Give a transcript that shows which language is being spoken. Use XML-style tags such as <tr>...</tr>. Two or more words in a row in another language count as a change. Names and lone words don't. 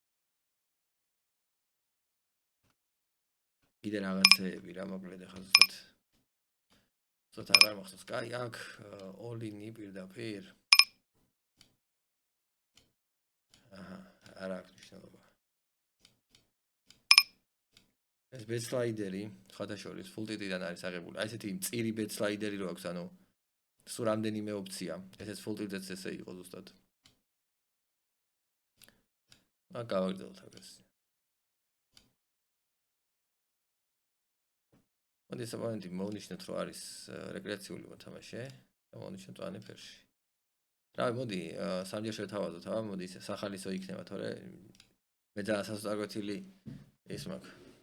<ka>კიდე რაღაცეები რა მოკლედ ახლა ზუსტად ცოტა აღარ მახსოვს. კაი, აქ</ka> <en>all-in-</en> <ka>ი პირდაპირ. აჰა, არა აქვს მნიშვნელობა. ეს</ka> <en>bet slider-</en> <ka>ი, სხვათა შორის,</ka> <en>full tilt-</en> <ka>დან არის აღებული. აი ესეთი მწირი</ka> <en>bet slider-</en> <ka>ი რო აქვს, ანუ სულ რამდენიმე ოფცია. ესეც</ka> <en>full tilt-</en> <ka>იც ესე იყო ზუსტად. აქ გავაგრძელოთ აგას. მოდი საბოლოოდ მოვნიშნოთ, რომ არის რეკრეაციული მოთამაშე და მოვნიშნოთ ani ფერში. რავი, მოდი სამჯერ შევთავაზოთ, მოდი სახალისო იქნება, თორე მე ძალიან სასწაგვეთილი ის მაქვს.</ka>